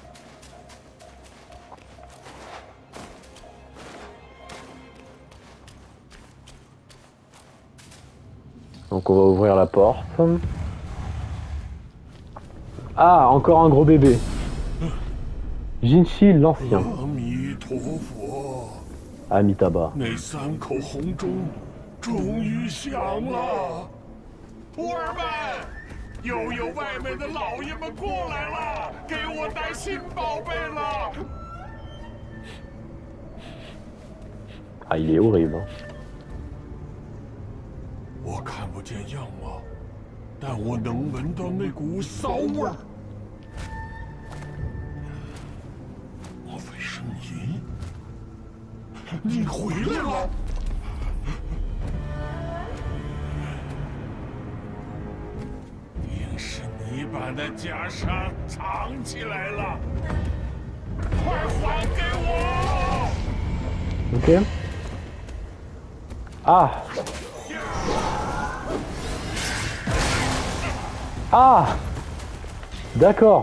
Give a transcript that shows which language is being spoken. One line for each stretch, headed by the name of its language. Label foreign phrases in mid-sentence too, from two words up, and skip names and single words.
French: Donc on va ouvrir la porte. Ah, encore un gros bébé. Jinshi l'ancien. Amitabha.
Chinese: 那3口红钟终于响了，徒儿们，又有外面的老爷们过来了，给我带新宝贝了。
French: Ah, il est horrible.
Chinese: 我看不见样貌，但我能闻到那股骚味儿。莫非是你？你回来了！定是你把那袈裟藏起来了，快还给我！
French: Ok. Ah. Ah. D'accord.